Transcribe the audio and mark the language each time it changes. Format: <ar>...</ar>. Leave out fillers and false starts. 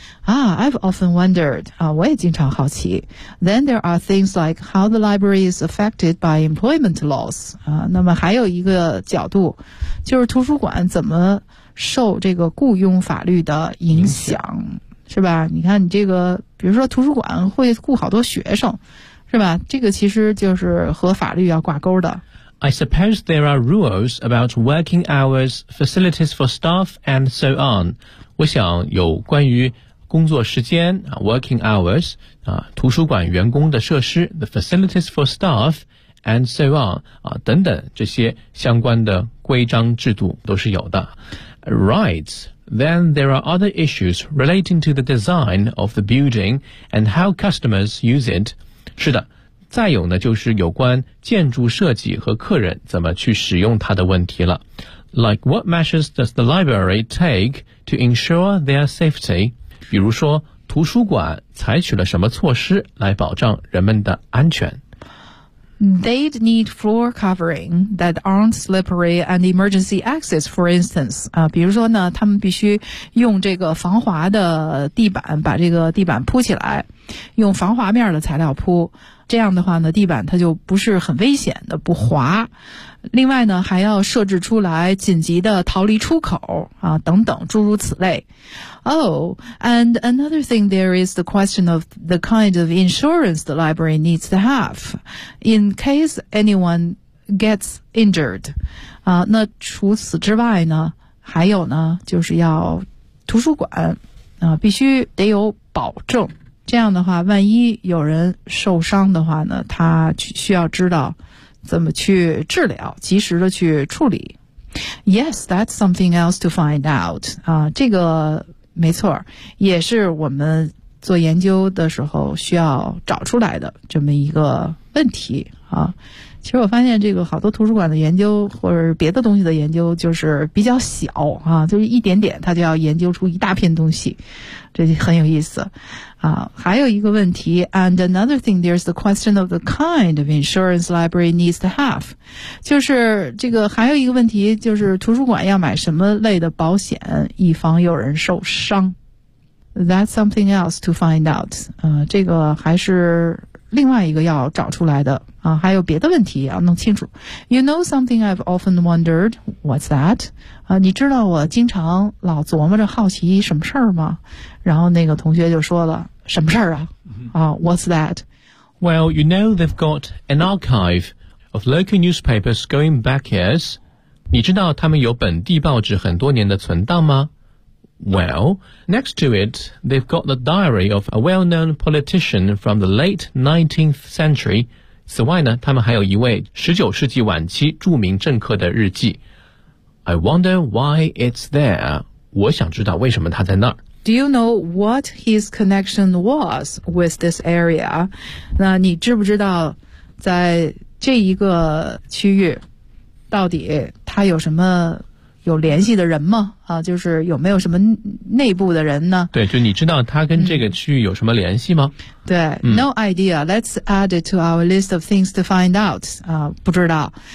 <en>I've often wondered,</en> <zh>我也经常好奇。</zh> <en>Then there are things like how the library is affected by employment laws.</en> <zh>那么还有一个角度，就是图书馆怎么受这个雇佣法律的影响，是吧？你看你这个，比如说图书馆会雇好多学生，是吧？这个其实就是和法律要挂钩的。</zh> <en>I suppose there are rules about working hours, facilities for staff, and so on.</en> <zh>我想有关于工作时间</zh> <en>working hours,</en> <zh>图书馆员工的设施</zh> <en>the facilities for staff, and so on,</en> <zh>等等这些相关的规章制度都是有的。</zh> <en>Right, then there are other issues relating to the design of the building and how customers use it.</en> <zh>是的。再有呢就是有关建筑设计和客人怎么去使用它的问题了。</zh> <en>Like what measures does the library take to ensure their safety?</en> <zh>比如说图书馆采取了什么措施来保障人们的安全。</zh> <en>They'd need floor covering that aren't slippery and emergency access, for instance.</en> <zh>比如说呢他们必须用这个防滑的地板把这个地板铺起来用防滑面的材料铺。这样的话呢地板它就不是很危险的不滑。另外呢还要设置出来紧急的逃离出口啊等等诸如此类。</zh> <en>Oh, and another thing there is the question of the kind of insurance the library needs to have in case anyone gets injured.</en> <zh>啊那除此之外呢还有呢就是要图书馆啊必须得有保证。这样的话万一有人受伤的话呢他需要知道怎么去治疗及时的去处理。</zh> <en>Yes, that's something else to find out.</en> <zh>啊这个没错也是我们做研究的时候需要找出来的这么一个问题。啊其实我发现这个好多图书馆的研究或者别的东西的研究就是比较小啊就是一点点它就要研究出一大片东西。这就很有意思。还有一个问题</zh> <en>,and another thing, there's the question of the kind of insurance library needs to have.</en> <zh>就是这个还有一个问题就是图书馆要买什么类的保险以防有人受伤。</zh> <en>That's something else to find out.</en> <zh>这个还是另外一个要找出来的。还有别的问题要弄清楚。</zh> <en>You know something I've often wondered, what's that?</en> <zh>你知道我经常老琢磨着好奇什么事儿吗然后那个同学就说了什么事儿啊</zh> <en>what's that? Well, you know they've got an archive of local newspapers going back years.</en> <zh>你知道他们有本地报纸很多年的存档吗</zh> <en>Well, next to it, they've got the diary of a well-known politician from the late 19th century.</en> <zh>此外呢他们还有一位19世纪晚期著名政客的日记。</zh> <en>I wonder why it's there.</en> <zh>我想知道为什么他在那儿。</zh> <en>Do you know what his connection was with this area?</en> <zh>那你知不知道在这一个区域到底他有什么有联系的人吗就是有没有什么内部的人呢对就你知道他跟这个区域有什么联系吗对、</zh> <en>No idea. Let's add it to our list of things to find out.</en> <zh>不知道。</zh>